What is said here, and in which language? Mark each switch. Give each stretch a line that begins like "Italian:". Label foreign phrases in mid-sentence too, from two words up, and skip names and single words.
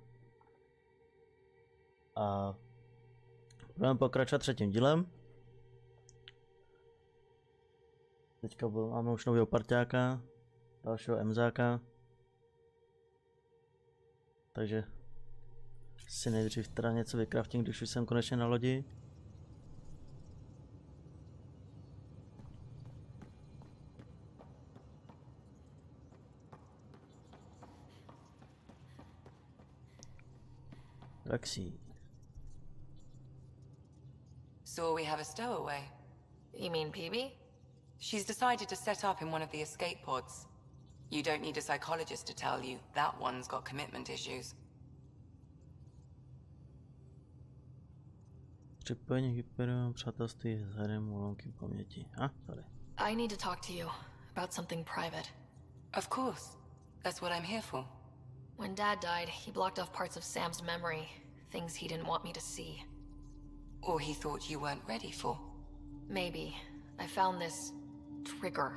Czech: A budeme pokračovat třetím dílem. Teďka máme už nového parťáka, dalšího emzáka. Takže si nejdřív teda něco vykraftím, když už jsem konečně na lodi. Taxi.
English: So we have a stowaway. You mean Peebee? She's decided to set up in one of the escape pods. You don't need a psychologist to tell you that one's got commitment issues.
Czech: Připojení hyperu, přátelství s herem úlomky paměti.
English: Sorry. I need to talk to you about something private. Of course. That's what I'm here for. When Dad died, he blocked off parts of Sam's memory, things he didn't want me to see. Or he thought you weren't ready for. Maybe. I found this trigger.